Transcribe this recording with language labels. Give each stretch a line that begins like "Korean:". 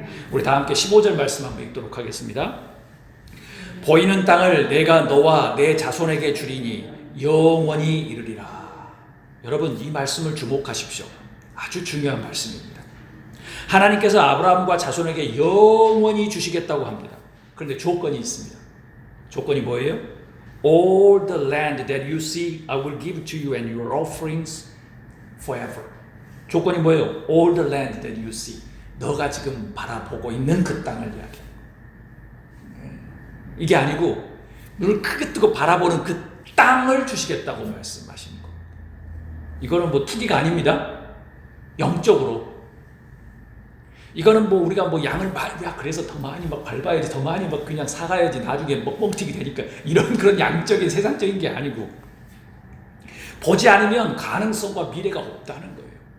Korean: 우리 다 함께 15절 말씀 한번 읽도록 하겠습니다. 보이는 땅을 내가 너와 내 자손에게 주리니 영원히 이르리라. 여러분, 이 말씀을 주목하십시오. 아주 중요한 말씀입니다. 하나님께서 아브라함과 자손에게 영원히 주시겠다고 합니다. 그런데 조건이 있습니다. 조건이 뭐예요?
English: All the land that you see I will give to you and your offerings forever.
Korean: 조건이 뭐예요?
English: All the land that you see.
Korean: 너가 지금 바라보고 있는 그 땅을 이야기해요. 이게 아니고 눈을 크게 뜨고 바라보는 그 땅을 주시겠다고 말씀하시는 겁니다. 이거는 뭐 투기가 아닙니다. 영적으로. 이거는 뭐 우리가 뭐 양을 그래서 더 많이 막 밟아야지, 더 많이 막 그냥 사가야지, 나중에 뻥튀기 되니까, 이런 그런 양적인 세상적인 게 아니고, 보지 않으면 가능성과 미래가 없다는 거예요.